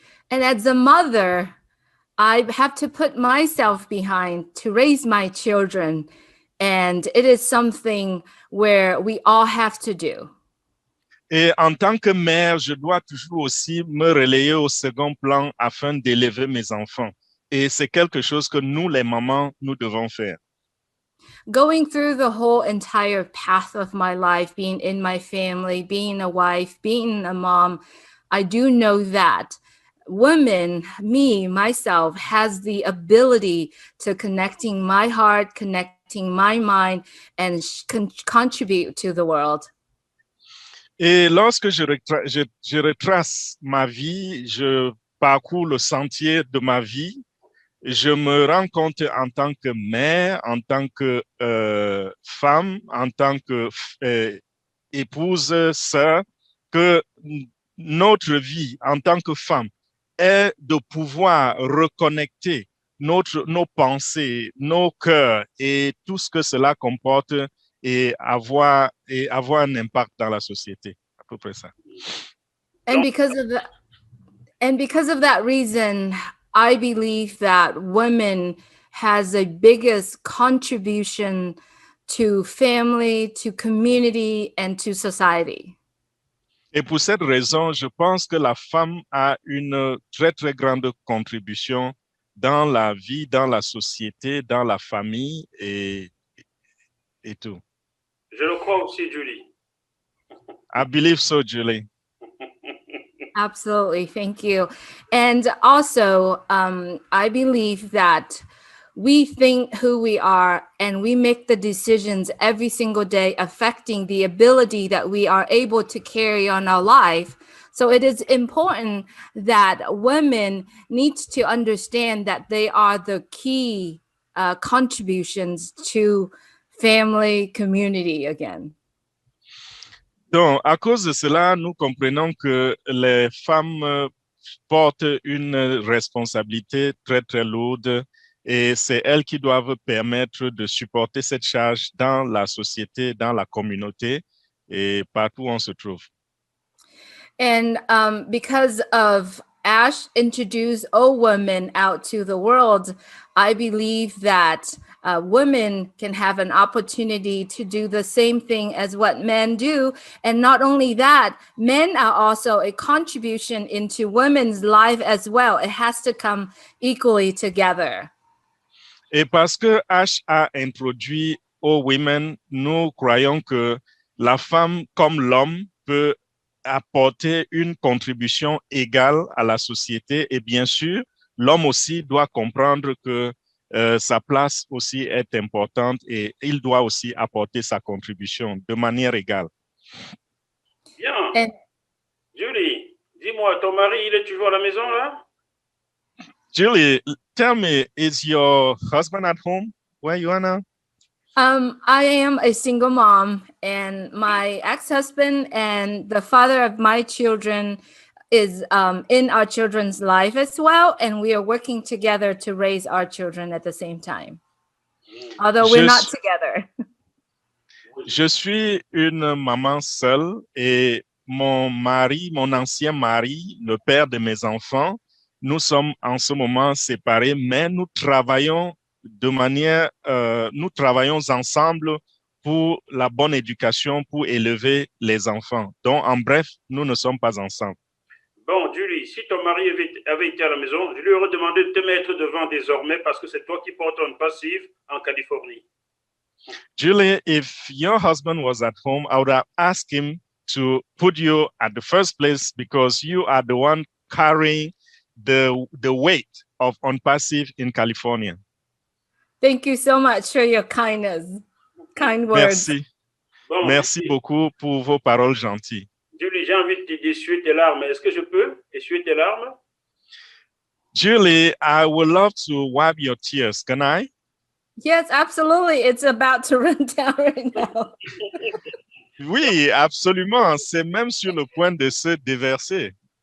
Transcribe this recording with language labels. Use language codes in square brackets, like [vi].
[en] And as a mother, I have to put myself behind to raise my children. And it is something where we all have to do. [fr] Et en tant que mère, je dois toujours aussi me relayer au second plan afin d'élever mes enfants. Et c'est quelque chose que nous, les mamans, nous devons faire. [en] Going through the whole entire path of my life, being in my family, being a wife, being a mom, I do know that women, myself, has the ability to connecting my heart, connecting my mind, and contribute to the world. [fr] Et lorsque je retrace ma vie, je parcours le sentier de ma vie, je me rends compte en tant que mère, en tant que femme, en tant que épouse, sœur, que notre vie en tant que femme est de pouvoir reconnecter nos pensées, nos cœurs et tout ce que cela comporte et avoir un impact dans la société. À peu près ça. [en] And because of that reason, I believe that women has a biggest contribution to family, to community, and to society. [fr] Et pour cette raison, je pense que la femme a une très, très grande contribution dans la vie, dans la société, dans la famille et tout. Je le crois aussi, Julie. [en] I believe so, Julie. Absolutely. Thank you. And also, I believe that we think who we are and we make the decisions every single day affecting the ability that we are able to carry on our life. So it is important that women need to understand that they are the key contributions to family, community again. [fr] Donc, à cause de cela, nous comprenons que les femmes portent une responsabilité très, très lourde et c'est elles qui doivent permettre de supporter cette charge dans la société, dans la communauté et partout où on se trouve. [en] And because of Ash introduced all women out to the world, I believe that women can have an opportunity to do the same thing as what men do. And not only that, men are also a contribution into women's life as well. It has to come equally together. [fr] Et parce que H a introduit aux women, nous croyons que la femme comme l'homme peut apporter une contribution égale à la société et bien sûr, l'homme aussi doit comprendre que sa place aussi est importante et il doit aussi apporter sa contribution de manière égale. Bien. [en] And [fr] Julie, dis-moi, ton mari, il est toujours à la maison là? [en] Julie, tell me, is your husband at home where you are now? I am a single mom, and my ex-husband and the father of my children is in our children's life as well, and we are working together to raise our children at the same time. Although we're not together. [fr] Je suis une maman seule et mon mari, mon ancien mari, le père de mes enfants, nous sommes en ce moment séparés, mais nous travaillons nous travaillons ensemble pour la bonne éducation, pour élever les enfants. Donc, en bref, nous ne sommes pas ensemble. Bon, Julie, si ton mari avait été à la maison, je lui aurais demandé de te mettre devant désormais parce que c'est toi qui portes Onpassive en Californie. [en] Julie, if your husband was at home, I would have asked him to put you at the first place because you are the one carrying the weight of Onpassive in California. Thank you so much for your kindness, kind words. [fr] Merci. Bon, Merci Julie, beaucoup pour vos paroles gentilles. Julie, j'ai envie d'essuyer tes larmes. Est-ce que je peux essuyer tes larmes? [en] Julie, I would love to wipe your tears. Can I? Yes, absolutely. It's about to run down right now. [fr] Oui, absolument. C'est même sur le point de se déverser.